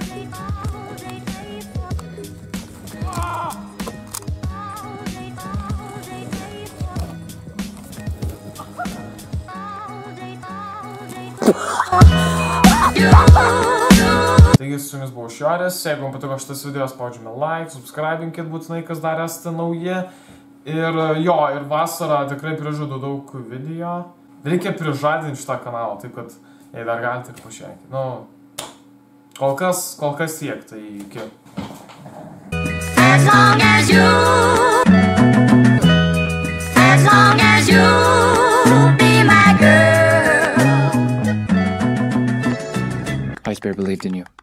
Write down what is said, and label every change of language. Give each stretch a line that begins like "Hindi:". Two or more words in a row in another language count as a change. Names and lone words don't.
Lithuanian: Taigi su jumis buvau Šiorės, jeigu jums patiko šitas video, spaudžiame like, subscribinkit būtinai, kas dar esate nauji. Ir jo, ir vasarą tikrai prižadu daug video. Reikia prižadinti šitą kanalą, taip kad jei dar galite ir pažiūrėti. Nu, kol kas tiek, tai iki.
English: As long as you be my girl. Ice Bear believed in you.